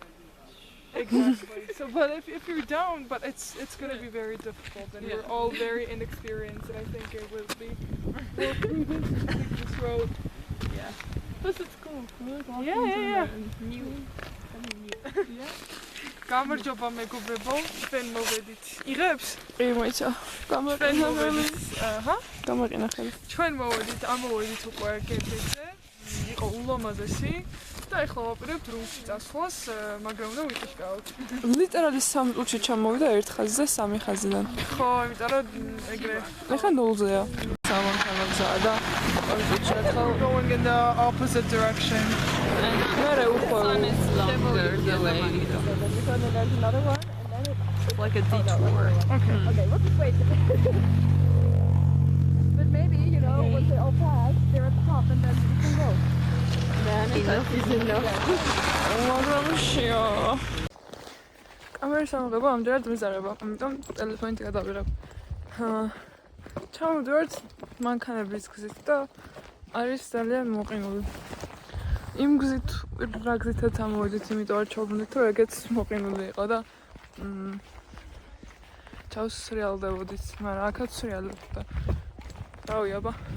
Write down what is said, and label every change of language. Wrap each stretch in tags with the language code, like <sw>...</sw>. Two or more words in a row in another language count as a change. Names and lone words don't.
<en>Exactly. So, but if you're down, but it's gonna be very difficult, and we're all very inexperienced, and I think it will be more prudent to take this road. yeah. Plus it's cool. We like walking Yeah. somewhere new. Something new. Yeah.</en> <ka>გამარჯობა მეგობრებო, ჩვენ მოვედით. იღებს? კი, მოიცა. გამაყენა ხელი. ჩვენ მოვედით უკვე კეფეზე. იყო ულამაზესი და ეხლა ვაპირებთ რუმში წასვლას, მაგრამ უნდა ვიყიშკავთ. ლიტერალი 3 წუთში ჩამოვიდა 1 ხაზზე 3 ხაზიდან. ხო, იმიტომ რომ ეგრე ეხლა 0-ზეა. სამანქანოა და 2 წუთში ახლა</ka> <en>going in the opposite direction.</en> <ka>მერე უკვე</ka> <en>Longer delay. There's another one, and then it's Like a detour. Okay. okay. We'll just wait. But maybe once they all pass, they're at the top, and then we can go. Enough is enough.</en> <ka>მაგრამშია. კამერის ამოღება ამჯერად მიზარება, ამიტომ ტელეფონით გადავიღებ. ჩამოვდივართ მანქანების გზით და არის ძალიან მოყინული. იმ გზით რა გზითაც ამოვედით, იმიტომ რომ ჩავბრუნდით, რომ ეგეც მოყინული იყო და ჩავსრიალდებოდით, მაგრამ აქაც სრიალებთ და რავი აბა.</ka>